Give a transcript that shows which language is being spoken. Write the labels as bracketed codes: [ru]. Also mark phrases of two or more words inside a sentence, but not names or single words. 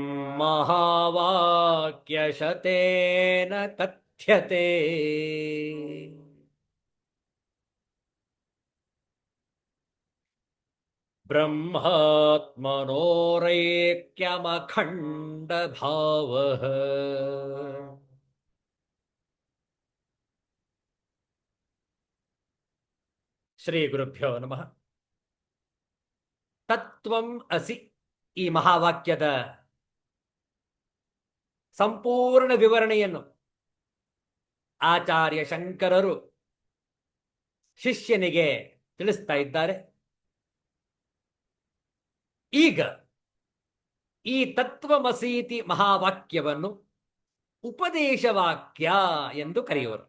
[sa] महावाक्यशतेन कथ्यते ब्रह्मात्मनोरेक्यमखण्डभावः ಶ್ರೀ ಗುರುಭ್ಯೋ ನಮಃ. ತತ್ವಂ ಅಸಿ [kn] ಈ ಮಹಾವಾಕ್ಯದ ಸಂಪೂರ್ಣ ವಿವರಣೆಯನ್ನು ಆಚಾರ್ಯ ಶಂಕರರು ಶಿಷ್ಯನಿಗೆ ತಿಳಿಸ್ತಾ ಇದ್ದಾರೆ. ಈಗ ಈ ತತ್ವಮಸೀತಿ ಮಹಾವಾಕ್ಯವನ್ನು ಉಪದೇಶವಾಕ್ಯ ಎಂದು ಕರೆಯುವರು.